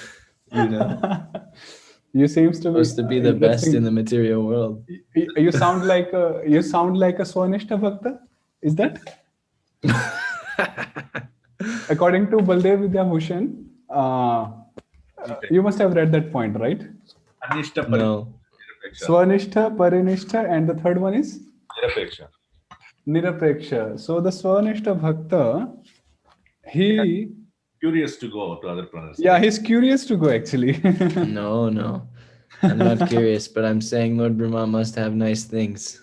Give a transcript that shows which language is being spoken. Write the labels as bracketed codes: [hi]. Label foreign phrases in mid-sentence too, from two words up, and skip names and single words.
[en] You seems to supposed to be the best in interesting. the material world. You sound like a [sa] स्वनिष्ठ भक्त. [en] Is that? According to Baldev Vidyabhushan, you must have read that point, right? Anishta No. Nirapeksha. [sa] स्वनिष्ठ, परिनिष्ठ, [en] and the third one is Nirapeksha. Nirapeksha. So the [sa] स्वनिष्ठ भक्त, [en] he, Curious to go to other planets. yeah, he's curious to go actually. No. I'm not curious, but I'm saying Lord Brahma must have nice things.